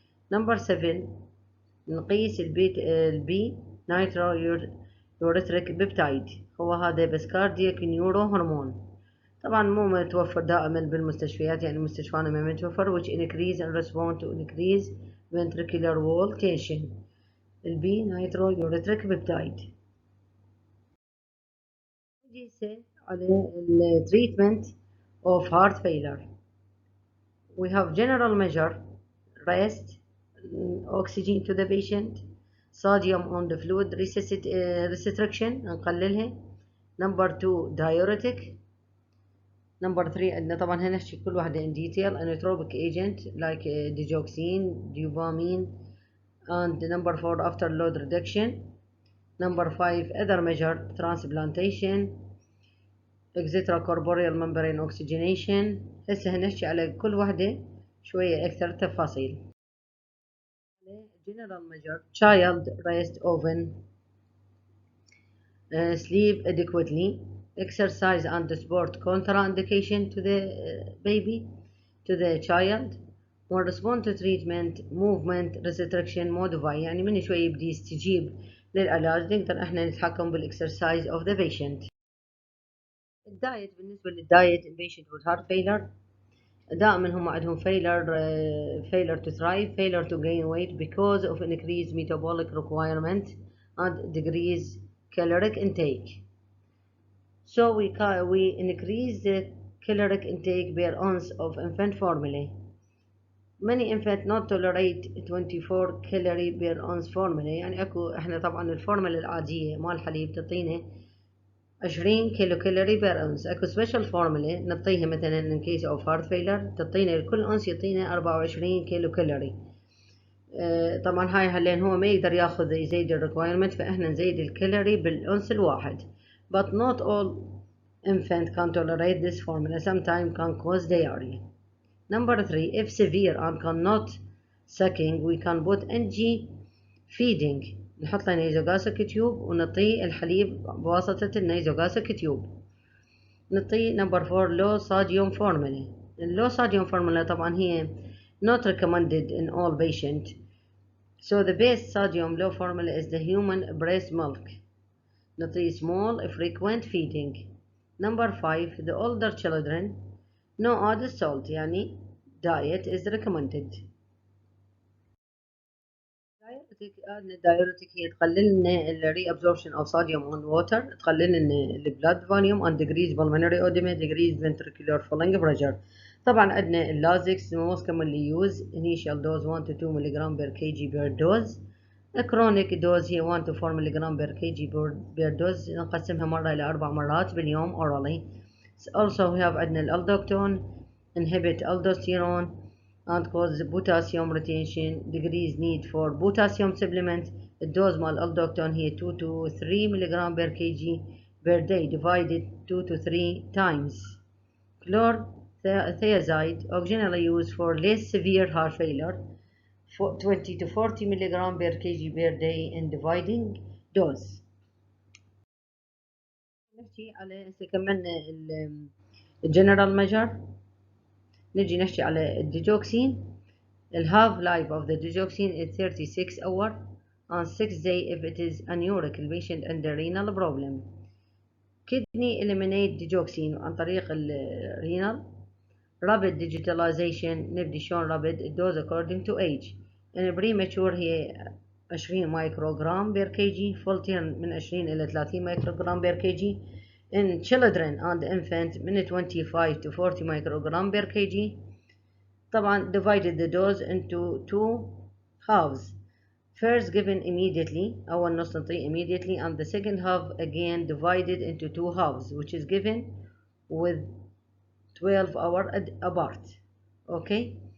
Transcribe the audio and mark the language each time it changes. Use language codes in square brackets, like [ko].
[en] Number 7 نقيس البي natriuretic peptide. [ar] هو هذا بس [en] Cardiac neuro hormone. [ar] طبعا مو متوفر دائما بالمستشفيات، يعني مستشفانا ما متوفر [en] which increase and respond to increase ventricular wall tension. البي natriuretic peptide. نجي على التريتمنت of heart failure. We have general measure rest, oxygen to the patient, sodium on the fluid restriction [ar] نقللها. [en] Number 2 diuretic. Number 3 [ar] عندنا طبعا هنحكي كل واحدة [en] in detail inotropic agent like digoxin, dopamine, and number 4 after load reduction. Number 5 other measure transplantation, extracorporeal membrane oxygenation. [ar] هسه هنحكي على كل واحدة شوية أكثر تفاصيل. [en] General measure child rest often, sleep adequately, exercise and sport contraindication to the baby, to the child, will respond to treatment, movement restriction modify. [ar] يعني من شوي يبدي يستجيب للعلاج نقدر احنا نتحكم بالاكسرسايز [en] of the patient. [ar] الدايت بالنسبة للدايت [en] patient with heart failure [ar] دائما هم عندهم [en] failure to thrive, failure to gain weight because of increased metabolic requirement and decreased caloric intake. So we increase the caloric intake per ounce of infant formula. Many infants not tolerate 24 calorie per ounce formula. [ar] يعني اكو احنا طبعا الفورمولا العادية مال الحليب تعطينا [en] 20 kilo calorie per ounce. أكو special formula [ar] نعطيها مثلا [en] in case of heart failure، [ar] تعطينا لكل أونس يعطينا [en] 24 kilo calorie. [ar] طبعا هاي هلين هو ما يقدر ياخذ يزيد الريكوايرمنت، فإحنا نزيد الكالوري بالأونس الواحد. [en] But not all infant can tolerate this formula. Sometimes can cause diarrhea. Number 3, if severe and cannot sucking, we can put NG feeding. [ar] نحط له نيزوغاسيك تيوب ونعطيه الحليب بواسطة النيزوغاسيك تيوب. نعطيه [en] Number 4 low sodium formula. اللو sodium formula [ar] طبعا هي [en] not recommended in all patients. So the best sodium low formula is the human breast milk. نعطيه small frequent feeding. Number 5, the older children no added salt، يعني diet is recommended. الدايوريتك [ar] هي تقلل لنا [en] الري absorption of sodium on water, تقلل لنا البلاد volume and decrease pulmonary oedema, decrease ventricular filling pressure. [ar] طبعا عندنا [en] اللازكس most commonly use initial dose 1 to 2 ملغ per K G per dose. الكرونيك dose هي 1 to 4 ملغ per K G per dose, [ar] نقسمها مرة إلى 4 مرات باليوم [en] orally. Also we have [ar] عندنا [en] الالدوكتون inhibit aldosterone and cause potassium retention, decrease need for potassium supplement. الدوز مال الالدوكتون هي 2 to 3 ملغ per K G per day divided 2 to 3 times. Chlorothiazide occasionally used for less severe heart failure 20 to 40 ملغ per kg per day in dividing dose. [ar] نحكي على كملنا [en] الجنرال ميجر، [ar] نجي نحكي على الديجوكسين. [en] الهاف life of the digoxin is 36 hours on 6 days if it is anuric patient and the renal problem. Kidney eliminate digoxin [ar] عن طريق الرينال. [en] Rapid digitalization [ar] نبدي شلون [en] rapid dose according to age. In premature هي 20 microgram per K G, full term [ar] من 20 إلى 30 [en] Microgram per K G. In children and infant من 25 to 40 microgram per K G. طبعا divided the dose into two halves. First given immediately، [ar] أول نص نعطيه [en] immediately، and the second half again divided into two halves which is given with 12 hours apart. Okay.